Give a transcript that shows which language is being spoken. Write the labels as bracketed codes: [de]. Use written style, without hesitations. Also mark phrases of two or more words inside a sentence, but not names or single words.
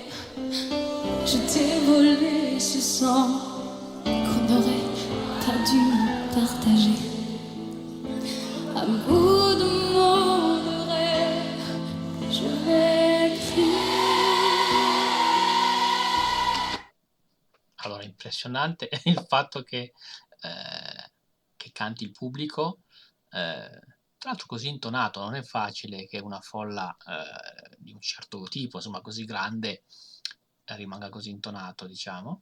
[fr] Je t'ai volé ce sang qu'on n'aurait pas dû partager. À bout de mots de rêve, je vais écrire. [it] Allora, impressionante il fatto che canti il pubblico, tra l'altro così intonato. Non è facile che una folla di un certo tipo, insomma così grande, rimanga così intonato, diciamo.